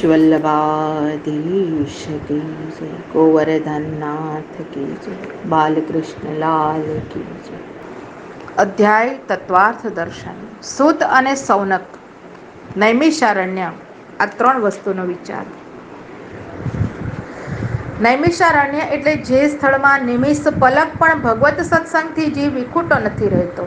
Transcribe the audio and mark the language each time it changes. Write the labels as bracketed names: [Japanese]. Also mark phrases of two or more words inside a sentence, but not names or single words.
[Hindi] वल्लभाधीश की जय, गोवर्धन नाथ की जय, बालकृष्ण लाल की जय। [Gujarati] અધ્યાય તત્વાર્થ દર્શન. સૂત અને સૌનક, નૈમિષારણ્ય, આ ત્રણ વસ્તુનો વિચાર. નૈમિષારણ્ય એટલે જે સ્થળમાં નિમિષ પલક પણ ભગવત સત્સંગથી જીવ વિખૂટો નથી રહેતો.